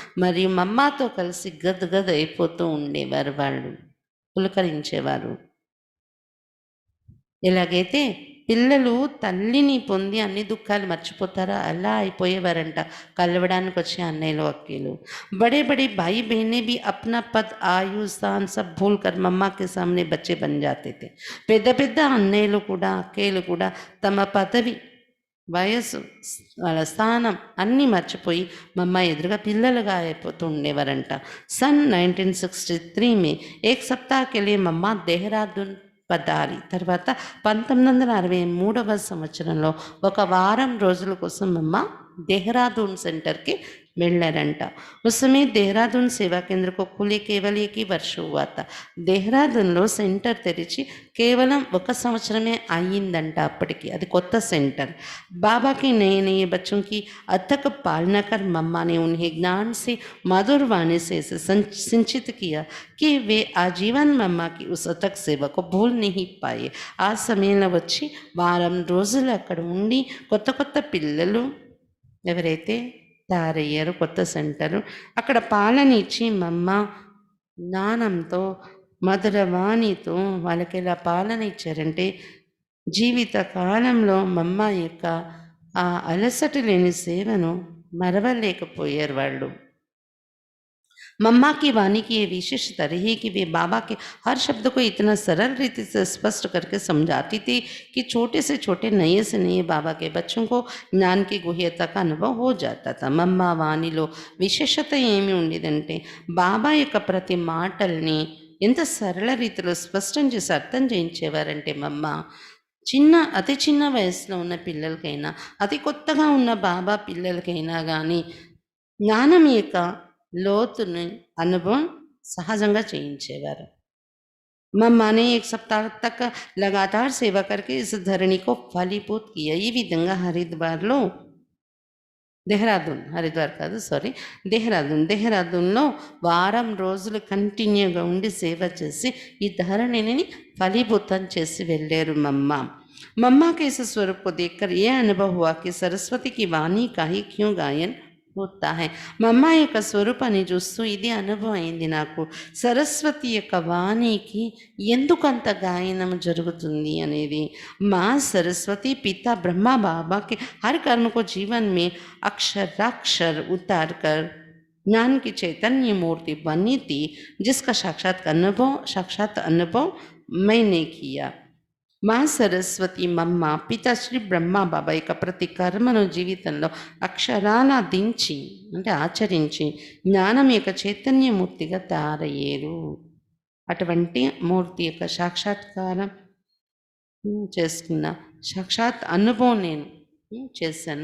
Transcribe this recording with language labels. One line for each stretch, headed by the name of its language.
Telugu: మరియు మమ్మతో కలిసి గదగద అయిపోతూ ఉండేవారు, వాళ్ళు పులకరించేవారు. ఎలాగైతే పిల్లలు తల్లిని పొంది అన్ని దుఃఖాలు మర్చిపోతారా? అలా అయిపోయేవారంట కలవడానికి వచ్చే అన్నయ్యలు, అక్కలు.
Hindi: बड़े बड़े भाई बहनें भी अपना पद आयु स्थान सब भूल कर मम्मा के सामने बच्चे बन जाते थे.
Telugu: పెద్ద పెద్ద అన్నయ్యలు కూడా అక్కలు కూడా తమ పదవి వయస్సు వాళ్ళ స్థానం అన్నీ మర్చిపోయి మమ్మ ఎదురుగా పిల్లలుగా అయిపోతూ ఉండేవారంట.
Hindi: सन 1963 में एक सप्ताह के लिए मम्मा देहरादून పదాలి.
Telugu: తర్వాత 1963వ సంవత్సరంలో ఒక వారం రోజుల కోసం అమ్మ
Hindi: देहरादून सेंटर के
Telugu: వెళ్ళారంట.
Hindi: उस समय देहरादून सेवा केंद्र को खुले केवल एक ही वर्ष हुआ था.
Telugu: దేహ్రాదూన్లో సెంటర్ తెరిచి కేవలం ఒక సంవత్సరమే అయ్యిందంట అప్పటికి. అది కొత్త సెంటర్.
Hindi: बाबा के नए नए बच्चों की अथक पालना कर मम्मा ने उन्हें ज्ञान से मधुर वाणी से सिंचित किया कि वे आजीवन मम्मा की उस अथक सेवा को भूल नहीं पाए.
Telugu: ఆ సమయంలో వచ్చి వారం రోజులు అక్కడ ఉండి కొత్త కొత్త పిల్లలు ఎవరైతే తయారయ్యారో కొత్త సెంటరు అక్కడ పాలన ఇచ్చి మమ్మ జ్ఞానంతో మధురవాణితో వాళ్ళకి ఇలా పాలన ఇచ్చారంటే జీవిత కాలంలో మమ్మ యొక్క ఆ అలసట లేని సేవను మరవలేకపోయారు వాళ్ళు.
Hindi: मम्मा की वाणी की ये विशेषता रही कि वे बाबा के हर शब्द को इतना सरल रीति से स्पष्ट करके समझाती थी कि छोटे से छोटे नए से नए बाबा के बच्चों को ज्ञान की गुह्यता का अनुभव हो जाता था.
Telugu: मम्मा వాణిలో విశేషత ఏమి ఉండేదంటే బాబా యొక్క ప్రతి మాటల్ని ఎంత సరళ రీతిలో స్పష్టం చేసి అర్థం చేయించేవారంటే మమ్మ అతి చిన్న వయసులో ఉన్న పిల్లలకైనా అతి కొత్తగా ఉన్న బాబా పిల్లలకైనా కానీ జ్ఞానం యొక్క లోతుని అనుభవం సహజంగా చేయించేవారు.
Hindi: मम्मा ने एक सप्ताह तक लगातार सेवा करके इस धरणी को फलीभूत किया.
Telugu: ఈ విధంగా హరిద్వార్లో హరిద్వార్ కాదు సారీ దేహ్రాదూన్లో వారం రోజులు కంటిన్యూగా ఉండి సేవ చేసి ఈ ధరణిని ఫలీభూతం చేసి వెళ్ళారు మమ్మ.
Hindi: मम्मा के इस स्वरूप को देखकर यह अनुभव हुआ कि सरस्वती की वाणी का ही क्यों गायन होता है.
Telugu: మమ్మ యొక్క స్వరూపాన్ని చూస్తూ ఇది అనుభవం అయింది నాకు, సరస్వతి యొక్క వాణికి ఎందుకంత గాయనం జరుగుతుంది అనేది.
Hindi: माँ सरस्वती पिता ब्रह्मा बाबा के हर कर्म को जीवन में अक्षराक्षर उतार कर ज्ञान की चैतन्य मूर्ति बनी थी, जिसका साक्षात अनुभव मैंने किया.
Telugu: माँ सरस्वती మమ్మ పితా శ్రీ బ్రహ్మ బాబా యొక్క ప్రతి కర్మను జీవితంలో అక్షరాల దించి అంటే ఆచరించి జ్ఞానం యొక్క చైతన్యమూర్తిగా తయారయ్యారు. అటువంటి మూర్తి యొక్క సాక్షాత్కారం చేసుకున్న సాక్షాత్ అనుభవం నేను చేశాను.